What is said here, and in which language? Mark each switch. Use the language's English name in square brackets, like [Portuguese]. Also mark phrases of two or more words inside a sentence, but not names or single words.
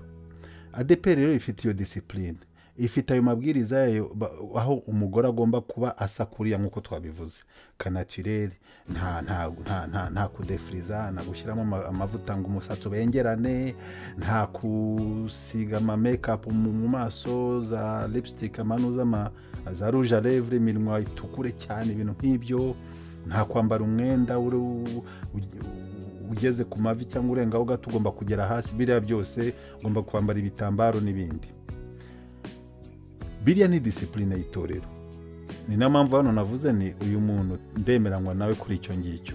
[Kinyarwanda] ADEPR rero ifite iyo discipline, ifite ayo mabwiriza yayo, aho umugore agomba kuba asa kuriya nk'uko twabivuze, kanaturere, nta kudefriza, nta gushyiramo amavuta ngo umusatsi ubengerane, nta kusiga ama makeup mu maso, za lipstick, amanu za [French] rouge à lèvres, [Kinyarwanda] iminwa itukure cyane, ibintu nk'ibyo, nta kwambara umwenda ugeze ku mavi cyangwa urengaho gato, ugomba kugera hasi. Biriya byose ugomba kwambara ibitambaro n'ibindi. Biriya ni discipline y'itorero. Ni na mpamvu hano navuze ni uyu muntu ndemeranywa nawe kuri icyo ngicyo.